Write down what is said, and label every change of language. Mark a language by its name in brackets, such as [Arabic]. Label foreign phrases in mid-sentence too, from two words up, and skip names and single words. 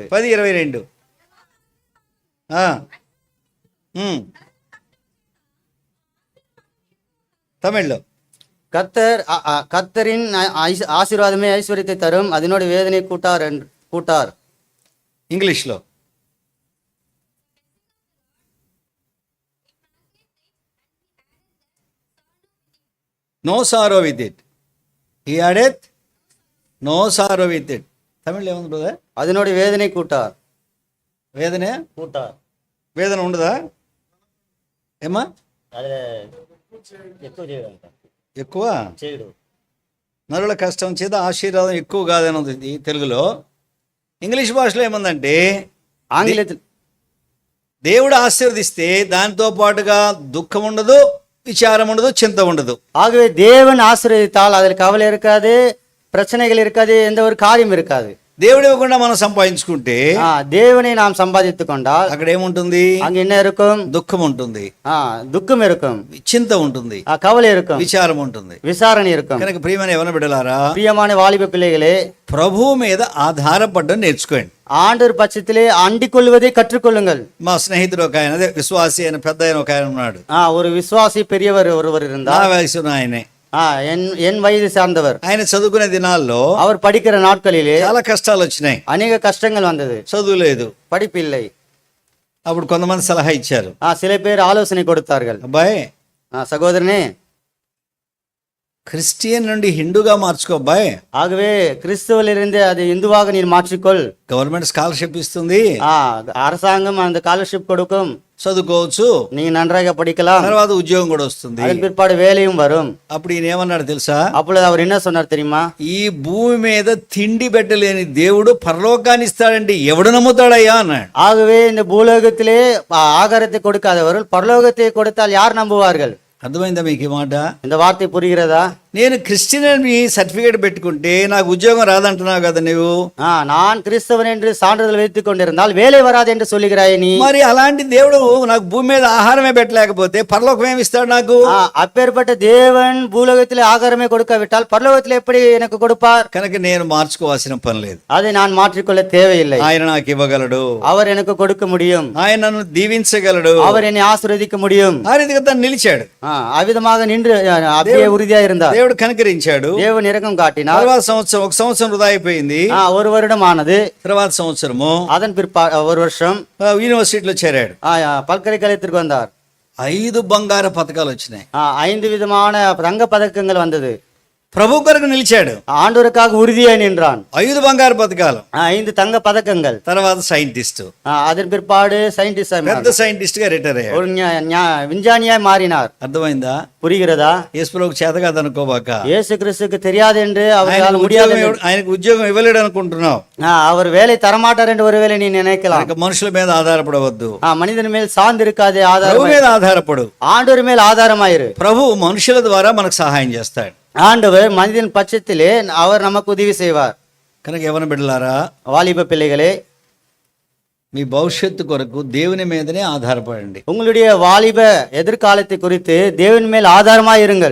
[Telugu] 10:22. తమిళ్లో [Tamil] கர்த்தரின் ஆசீர்வாதமே ஐஸ்வர்யத்தை தரும், அதனோட வேதனை கூட்டார். [English] ఇంగ్లీష్లో no sorrow with it, he addeth no sorrow with it. [Telugu] తమిళ్లో ఏముంది బ్రదర్? [Tamil] அதனோட வேதனை கூட்டார். [Telugu] వేదనే [Tamil] கூட்டார். [Telugu] వేదన ఉండదా ఏమా? ఎక్కువ నరుల కష్టం చేత ఆశీర్వాదం ఎక్కువ కాదని ఉంది తెలుగులో. ఇంగ్లీష్ భాషలో ఏముందంటే [Tamil] ఆంగ్లத்தில் [Telugu] దేవుడు ఆశీర్వదిస్తే దానితో పాటుగా దుఃఖం ఉండదు, విచారం ఉండదు, చింత ఉండదు. [Tamil] ஆகவே தேவன் ஆசீர்வதித்தால் அதில் கவலை இருக்காது, பிரச்சனைகள் இருக்காது, எந்த ஒரு காரியம் இருக்காது. [Telugu] దేవుడు ఇవ్వకుండా మనం సంపాదించుకుంటే [Tamil] தேவனை நாம் சம்பாதித்துக் கொண்டால் [Telugu] అక్కడ ఏముంటుంది? [Tamil] அங்க என்ன இருக்கும்? [Telugu] దుఃఖం ఉంటుంది, [Tamil] துக்கம் இருக்கும், [Telugu] చింత ఉంటుంది, [Tamil] கவலை இருக்கும், [Telugu] విచారం ఉంటుంది. [Tamil] விசாரணை இருக்கும். [Telugu] కనుక ప్రియమైన యవన బిడ్డలారా, [Tamil] பிரியமான வாலிப பிள்ளைகளே, [Telugu] ప్రభువు మీద ఆధారపడడం నేర్చుకోండి. [Tamil] ஆண்டவர் பட்சத்திலே அண்டிக் கொள்வதை கற்றுக்கொள்ளுங்கள். [Telugu] మా స్నేహితుడు ఒక ఆయన, అదే విశ్వాసి అయిన పెద్ద ఆయన ఒక ఆయన ఉన్నాడు. [Tamil] ஒரு విశ్వాసి பெரியவர் ஒருவர் [Telugu] నా [Tamil] இருந்தார். [Telugu] వయసున్న ఆయనే. [Tamil] என் வயது சார்ந்தவர். [Telugu] ఆయన చదువుకునే దినాల్లో [Tamil] அவர் படிக்கிற நாட்களிலே [Telugu] చాలా కష్టాలు వచ్చినాయి. [Tamil] அநேக కష్టங்கள் வந்தது. [Telugu] చదువు లేదు, [Tamil] படிப்பு இல்லை. [Telugu] అప్పుడు కొంతమంది సలహా ఇచ్చారు. [Tamil] சில பேர் ஆலோசனை கொடுத்தார்கள். [Telugu] అబ్బాయి, [Tamil] சகோதரனே, [Telugu] క్రిస్టియన్ నుండి హిందూగా మార్చుకో అబ్బాయి. [Tamil] ஆகவே கிறிஸ்துவிலிருந்து அது இந்துவாக நீர் மாற்றிக்கொள். [Telugu] గవర్నమెంట్ స్కాలర్షిప్ ఇస్తుంది, [Tamil] அரசாங்கம் அந்த ஸ்காலர்ஷிப் கொடுக்கும், [Telugu] చదువుకోవచ్చు, [Tamil] நீங்க நன்றாக படிக்கலாம், [Telugu] తర్వాత ఉద్యోగం కూడా వస్తుంది. [Tamil] அதன் பிற்பாடு வேலையும் வரும். [Telugu] అప్పుడు ఈయన ఏమన్నాడు తెలుసా? [Tamil] அப்பொழுது அவர் என்ன சொன்னார் தெரியுமா? [Telugu] ఈ భూమి మీద తిండి పెట్టలేని దేవుడు పరలోకాన్ని ఇస్తాడంటే ఎవడు నమ్ముతాడయ్యా అన్నాడు. [Tamil] ஆகவே இந்த பூலோகத்திலே ஆகாரத்தை கொடுக்காதவர்கள் பரலோகத்தை கொடுத்தால் யார் நம்புவார்கள்? [Telugu] అర్థమైందా మీకు ఈ మాట? [Tamil] இந்த వార్த்தை புரிகிறதா? [Telugu] నేను క్రిస్టియన్ అని సర్టిఫికేట్ పెట్టుకుంటే నాకు ఉద్యోగం రాదంటున్నావు కదా నువ్వు. [Tamil] நான் கிறிஸ்தவன் என்று சான்றிதழ் வைத்துக் கொண்டிருந்தால் வேலை வராது என்று சொல்லுகிறாய் நீ. [Telugu] మరి అలాంటి దేవుడు నాకు భూమి మీద ఆహారమే పెట్టలేకపోతే పరలోకం ఏమి ఇస్తాడు నాకు? [Tamil] அப்பேற்பட்ட தேவன் பூலோகத்திலே ஆகாரமே கொடுக்காவிட்டால் பரலோகத்திலே எப்படி எனக்கு கொடுப்பார்? [Telugu] కనుక నేను మార్చుకోవాల్సిన పని లేదు. [Tamil] அதை நான் மாற்றிக்கொள்ள தேவையில்லை. [Telugu] ఆయన నాకు ఇవ్వగలడు, [Tamil] அவர் எனக்கு கொடுக்க முடியும், [Telugu] ఆయన నన్ను దీవించగలడు, [Tamil] அவர் என்னை ఆశీర్వదిக்க முடியும். [Telugu] ఆ రీతిగా తను నిలిచాడు. [Tamil] அவ்விதமாக நின்று அப்படியே உறுதியா இருந்தார். [Telugu] దేవుడు కనికరించాడు. [Tamil] தேவன் இரக்கம் காட்டினார். [Telugu] తర్వాత సంవత్సరం, ఒక సంవత్సరం వృధా అయిపోయింది. [Tamil] ஒரு வருடம் ஆனது. [Telugu] తర్వాత సంవత్సరము [Tamil] அதன் ஒரு வருஷம் [Telugu] యూనివర్సిటీలో చేరాడు. [Tamil] பல்கலைக்கழகத்திற்கு வந்தார். [Telugu] 5 బంగారు పథకాలు వచ్చినాయి. [Tamil] 5 விதமான தங்க பதக்கங்கள் வந்தது. [Telugu] ప్రభు కొరకు నిలిచాడు, [Tamil] ஆண்டவருக்காக உறுதியாய் நின்றான். [Telugu] 5 బంగారు పథకాలు, [Tamil] 5 தங்க பதக்கங்கள். [Telugu] తర్వాత సైంటిస్ట్, [Tamil] அதன் பிற்பாடு సైంటిస్ట్, [Telugu] పెద్ద సైంటిస్ట్ గా రిటైర్ అయ్యాడు. [Tamil] ஒரு விஞ்ஞானியாய் மாறினார். [Telugu] అర్థమైందా? [Tamil] புரிகிறதா? [Telugu] యేసుప్రభుకు చేత కాదు అనుకోబాక. [Tamil] இயேசு கிறிஸ்துக்கு தெரியாது என்று அவரால் முடியாது, [Telugu] ఆయనకు ఉద్యోగం ఇవ్వలేడు అనుకుంటున్నావు. [Tamil] அவர் வேலை தரமாட்டார் என்று ஒருவேளை நீ நினைக்கலாம். [Telugu] మనుషుల మీద ఆధారపడవద్దు, [Tamil] மனிதன் மேல் சார்ந்து இருக்காது, [Telugu] ప్రభు మీద ఆధారపడు. [Tamil] ஆண்டவர் மேல் ஆதாரமாயிரு. [Telugu] ప్రభు మనుషుల ద్వారా మనకు సహాయం చేస్తాడు. [Tamil] ஆண்டவர் மனிதன் பட்சத்திலே அவர் நமக்கு உதவி செய்வார். [Telugu] కనుక యవన బిడ్డలారా, [Tamil] வாலிப பிள்ளைகளே, [Telugu] మీ భవిష్యత్తు కొరకు దేవుని మీదనే ఆధారపడండి. [Tamil] உங்களுடைய வாலிப எதிர்காலத்தை குறித்து தேவன் மேல் ஆதாரமாய் இருங்கள்.